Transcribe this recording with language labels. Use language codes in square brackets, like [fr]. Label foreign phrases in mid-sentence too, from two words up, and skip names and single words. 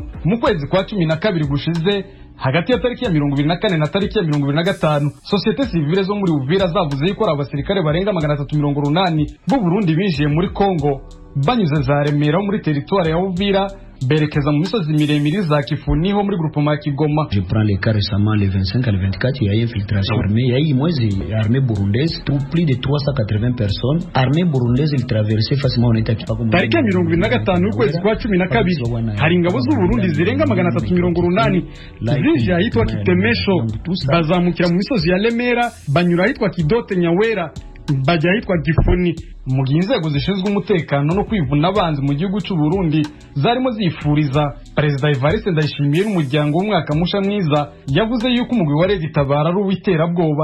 [rn] Mu kwezi kwa 12 gushize hagati ya tariki ya 24 na tariki ya 25 [fr] societe civile [rn] zo muri Uvira zavuze yuko ari abasirikare barenga 380 b'u Burundi binjiye muri Kongo banyuze za Remera muri territoire ya Uvira berekeza mu misozi miremire za Kifuni ho muri groupement Kigoma. [fr] Je prends les cas récemment le 25 à le 24, il y a eu infiltration armée, il y a eu armée burundaise, plus de 380 personnes. Armée burundaise il traversait facilement on était pas comme. [rn] Tariki ya 25 ukwezi kwa 12 hari ingabo z'u Burundi zirenga 380 zije ahitwa Kitemesho bazamukira mu misozi ya Remera banyura ahitwa Kidote Nyawera bajya ahitwa Gifuni. Mu gihe inzego zishinzwe umutekano no kwivuna abanzi mu gihugu cy'u Burundi zarimo zifuriza Perezida Evariste Ndayishimiye n'umuryango w'umwaka musha mwiza, yavuze yuko umugwi wa Red Tabara ari uw'iterabwoba.